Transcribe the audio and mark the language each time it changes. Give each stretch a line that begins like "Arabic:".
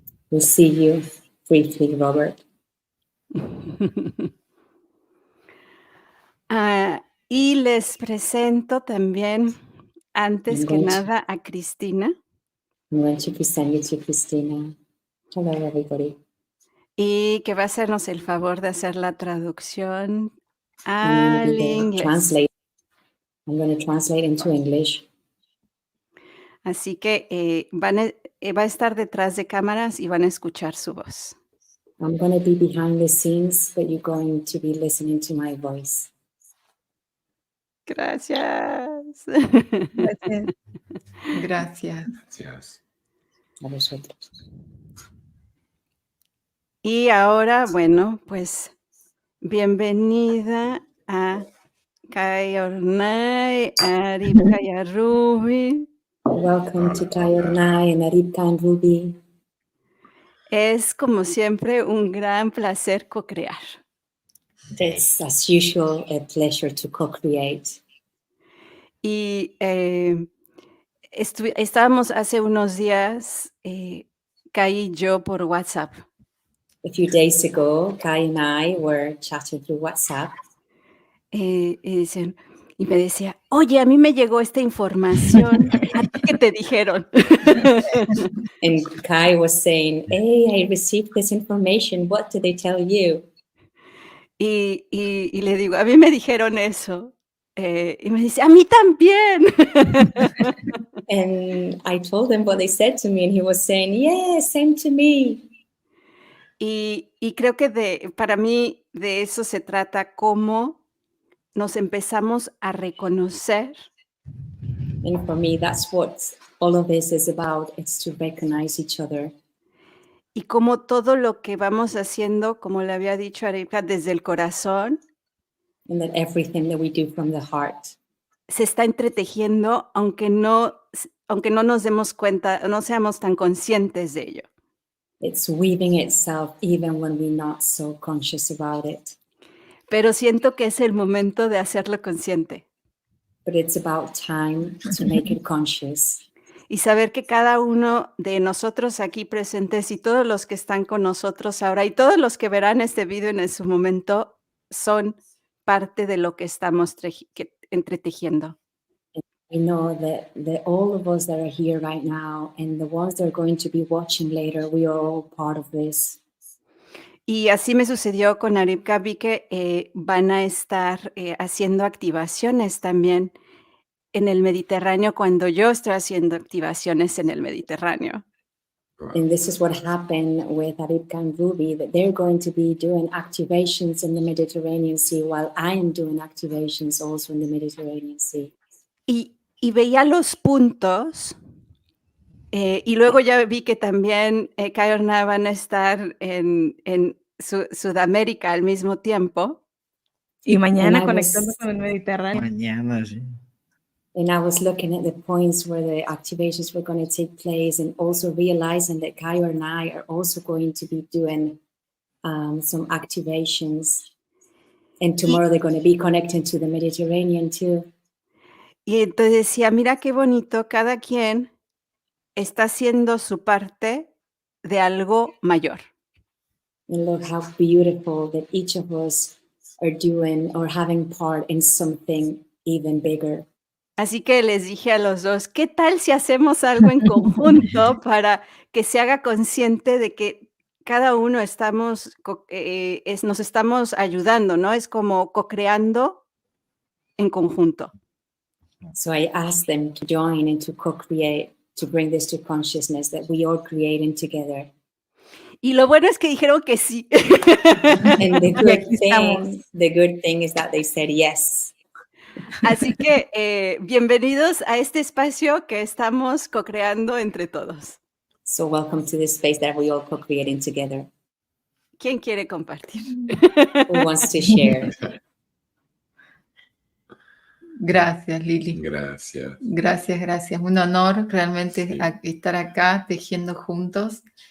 English: We'll see you briefly, Robert.
Spanish: Y les presento también, antes que nada, a Cristina.
English: I'm going to present you to Cristina. Hello, everybody.
Spanish: Y que va a hacernos el favor de hacer la traducción
English: I'm
Spanish: al inglés.
English: going to translate into English.
Spanish: Así que va a estar detrás de cámaras y van a escuchar su voz.
English: I'm going to be behind the scenes, but you're going to be listening to my voice.
Spanish: Gracias. Gracias. A vosotros. Y ahora, bueno, pues bienvenida a dUr-Rna, a iGaia Ruby.
English: Welcome to dUr-Rna and Aribka and Ruby.
Spanish: Es como siempre un gran placer co-crear.
English: It's, as usual, a pleasure to co-create.
Spanish: Y estábamos hace unos días, Kai y yo por WhatsApp.
English: A few days ago, Kai and I were chatting through WhatsApp.
Spanish: Y me decía, oye, a mí me llegó esta información, ¿a ti qué te dijeron?
English: And Kai was saying, hey, I received this information, what did they tell you?
Spanish: Y le digo, a mí me dijeron eso. Y me dice, a mí también.
English: And I told him what they said to me, and he was saying, yeah, same to me.
Spanish: Y creo que para mí de eso se trata, cómo nos empezamos a reconocer.
English: And for me, that's what all of this is about. It's to recognize each other.
Spanish: Y cómo todo lo que vamos haciendo, como le había dicho Aribka, desde el corazón,
English: And that everything that we do from the heart
Spanish: se está entretejiendo, aunque no nos demos cuenta, no seamos tan conscientes de ello.
English: it's weaving itself even when we're not so conscious about it.
Spanish: Pero siento que es el momento de hacerlo consciente.
English: But it's about time to make it conscious.
Spanish: Y saber que cada uno de nosotros aquí presentes y todos los que están con nosotros ahora y todos los que verán este video en su momento son parte de lo que estamos entretejiendo.
English: I know that all of us that are here right now and the ones that are going to be watching later, we are all part of this.
Spanish: Y así me sucedió con Aribka. Vi que van a estar haciendo activaciones también en el Mediterráneo cuando yo estoy haciendo activaciones en el Mediterráneo.
English: And this is what happened with Aribka and Ruby, that they're going to be doing activations in the Mediterranean Sea while I am doing activations also in the Mediterranean Sea.
Spanish: Y veía los puntos y luego ya vi que también dUr-Rna van a estar en Sudamérica al mismo tiempo. Y mañana conectando con el Mediterráneo. Mañana, sí.
English: And I was looking at the points where the activations were going to take place and also realizing that Kai and I are also going to be doing some activations. And tomorrow they're going to be connecting to the Mediterranean too.
Spanish: Y entonces decía, mira qué bonito, cada quien está haciendo su parte de algo mayor.
English: And look how beautiful that each of us are doing or having part in something even bigger.
Spanish: Así que les dije a los dos, ¿qué tal si hacemos algo en conjunto para que se haga consciente de que cada uno nos estamos ayudando, ¿no? Es como co-creando en conjunto.
English: So I asked them to join and to co-create, to bring this to consciousness that we are creating together.
Spanish: Y lo bueno es que dijeron que sí.
English: And the good thing is that they said yes.
Spanish: Así que bienvenidos a este espacio que estamos co-creando entre todos.
English: So welcome to this space that we all co-creating together.
Spanish: ¿Quién quiere compartir?
English: Who wants to share?
Spanish: Gracias, Lili. Gracias. Gracias. Un honor realmente Sí. estar acá tejiendo juntos.